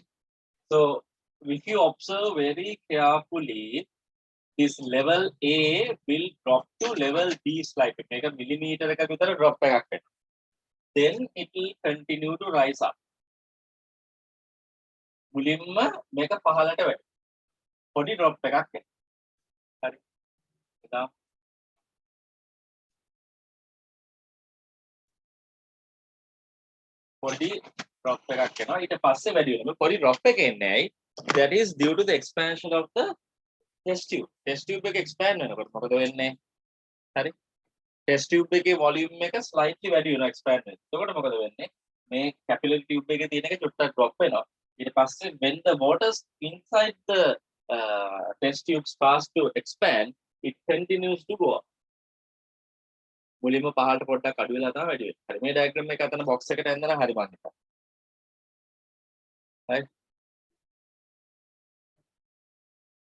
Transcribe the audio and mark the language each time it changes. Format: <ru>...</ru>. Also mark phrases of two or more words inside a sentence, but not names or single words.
<en>So if you observe very carefully, this level A will drop to level B slightly. Make a millimeter</en> <si>එක විතර drop එකක් වෙනවා.</si> <en>Then it will continue to rise up.</en> <si>මුලින්ම මේක පහළට වැටෙනවා. පොඩි drop එකක් එනවා. හරි. එතන පොඩි drop එකක් එනවා. ඊට පස්සේ වැඩි වෙනවා. පොඩි drop එක එන්නේ ඇයි?</si> <en>That is due to the expansion of the test tube. Test tube</en> <si>එක expand වෙනකොට මොකද වෙන්නේ? හරි.</si> <en>Test tube</en> <si>එකේ volume එක slightly වැඩි වෙනවා expand වෙනකොට. එතකොට මොකද වෙන්නේ? මේ</si> <en>capillary tube</en> <si>එකේ තියෙන එක චුට්ටක් drop වෙනවා. ඊට පස්සේ</si> <en>when the waters inside the test tube starts to expand, it continues to go up.</en> <si>මුලින්ම පහළට පොඩ්ඩක් අඩු වෙලා තමයි වැඩි වෙන්නේ. හරි. මේ diagram එක අතන box එකට ඇඳලා හරි මං හිතා. right?</si>